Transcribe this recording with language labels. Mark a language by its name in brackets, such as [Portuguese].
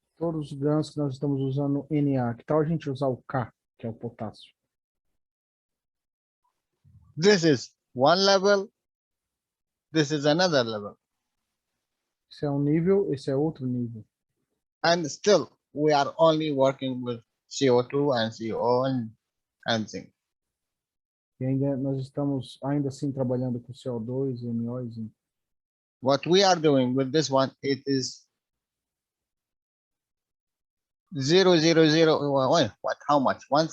[Portuguese] Todos os gansos que nós estamos usando Na. Que tal a gente usar o K, que é o potássio? [English] This is one level. This is another level. [Portuguese] Esse é um nível, esse é outro nível. [English] And still, we are only working with CO2 and CO and zinc. [Portuguese] E ainda nós estamos ainda assim trabalhando com CO2, NO e zinco. [English] What we are doing with this one, it is 0.001. What? How much?